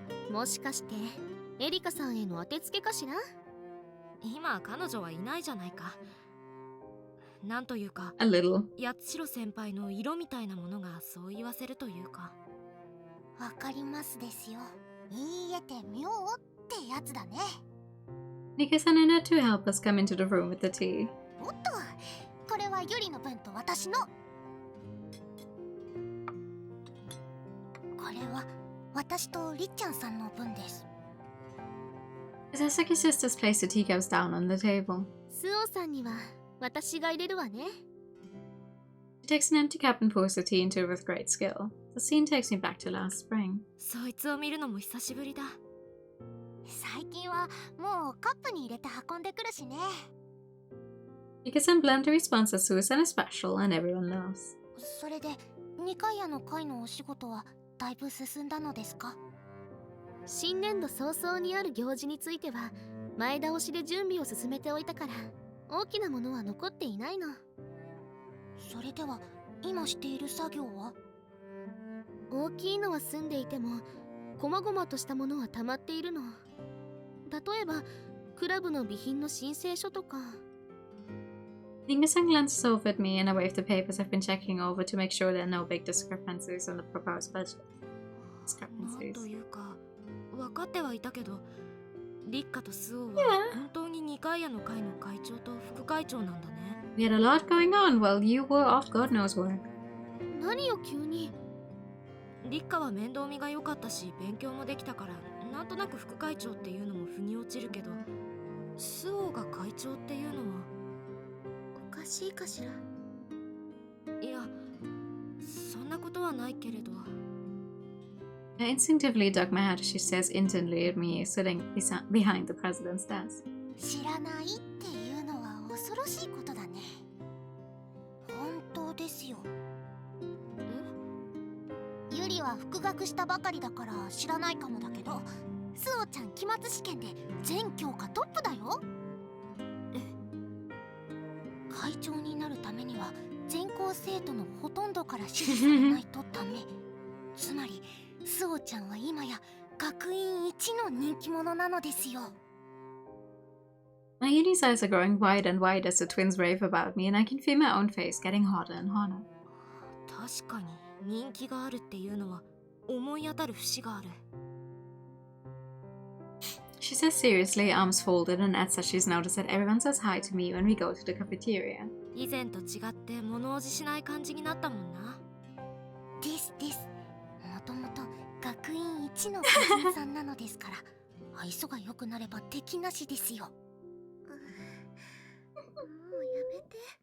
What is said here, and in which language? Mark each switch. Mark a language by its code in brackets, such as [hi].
[ja] もしかしてエリカさんへの当てつけかしら。今彼女はいないじゃないか。なんというか、 [en] A little. [ja] 八代先輩の色みたいなものがそう言わせるというか。わかりますですよ。言い得て妙ってやつだね。 [en] Rikka-san and her two helpers come into the room with the tea. [ja] おっと、これはユリの分と私の。これは私とりっちゃんさんの分です。 [en] Sasaki sisters place the teacups down on the table. [ja] スオさんには私が入れるわね。 [en] She takes an empty cup and pours the tea into it with great skill. The scene takes me back to last spring. [ja] そいつを見るのも久しぶりだ。最近はもうカップに入れて運んでくるしね。 [en] Rikka-san bluntly responds that Susan is special and everyone knows. [ja] それで2回の会のお仕事はだいぶ進んだのですか？新年度早々にある行事については前倒しで準備を進めておいたから大きなものは残っていないの。それでは今している作業は？大きいのは済んでいても細々としたものは溜まっているの。例えばクラブの備品の申請書とか。 [en] Rikka-san glances over at me and I wave the papers I've been checking over to make sure there are no big discrepancies on the proposed budget. [ja] なんというか分かってはいたけど、リッカとスオは本当にニカイアの会の会長と副会長なんだね。 [en] We had a lot going on while you were off God knows where. [ja] 何よ急に。リッカは面倒見が良かったし勉強もできたからなんとなく副会長っていうのも腑に落ちるけど、スオが会長っていうのはおかしいかしら。いや、そんなことはないけれど。 [en] I instinctively duck my head as she stares intently at me sitting behind the president's desk. [ja] 知らないっていうのは恐ろしいことだね。本当ですよ。ユリは復学したばかりだから知らないかもだけど、スオちゃん期末試験で全教科トップだよ。会長になるためには全校生徒のほとんどから支持されないとダメ。つまりスオちゃんは今や学院一の人気者なのですよ。 [en] My uni's eyes are growing wide and wide as the twins rave about me, and I can feel my own face getting hotter and hotter. [ja] 確かに人気があるっていうのは思い当たる節がある。 [en] She says seriously, arms folded, and adds that she's noticed that everyone says hi to me when we go to the cafeteria. [ja] 以前と違って物おじしない感じになったもんな。ですです。もともと学院一の美人さんなのですから、愛想が良くなれば敵なしですよ。もうやめて。